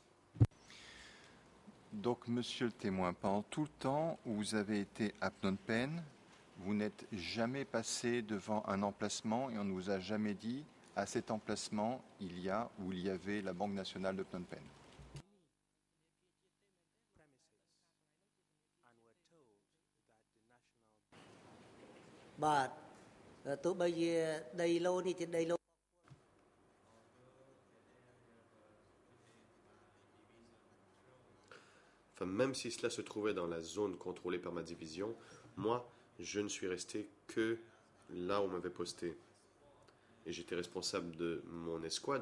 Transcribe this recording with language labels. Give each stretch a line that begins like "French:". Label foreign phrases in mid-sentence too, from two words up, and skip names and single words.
French: Donc, monsieur le témoin, pendant tout le temps où vous avez été à Phnom Penh, vous n'êtes jamais passé devant un emplacement et on ne vous a jamais dit à cet emplacement il y a ou il y avait la Banque nationale de Phnom Penh.
Khmer: បាទទោះបីជាដីឡូនេះជាដីឡូ
French: Enfin, même si cela se trouvait dans la zone contrôlée par ma division, moi, je ne suis resté que là où on m'avait posté. Et j'étais responsable de mon escouade.